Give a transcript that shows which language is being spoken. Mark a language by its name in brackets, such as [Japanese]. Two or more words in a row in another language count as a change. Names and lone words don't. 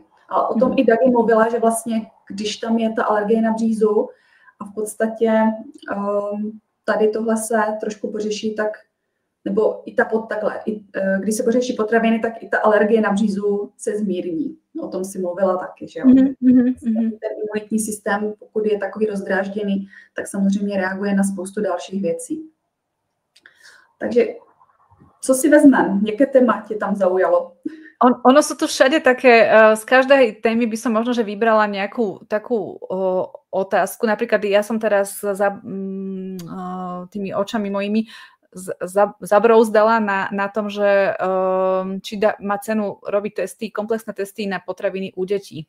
[Czech] Ale o tom i Dagi mluvila, že vlastně, když tam je ta alergie na břízu a v podstatě tady tohle se trošku pořeší, tak nebo i když se pořeší potraviny, tak i ta alergie na břízu se zmírní. O tom si mluvila taky, že jo? Ten imunitní systém, pokud je takový rozdrážděný, tak samozřejmě reaguje na spoustu dalších věcí. Takže co si vezmeme? Jaké téma tě tam zaujalo? [Slovak] Ono sú tu všade také, z každej témy by som možno, že vybrala nejakú takú otázku. Napríklad ja som teraz za tými očami mojimi zabrouzdala na tom, že či má cenu robiť testy, komplexné testy na potraviny u detí.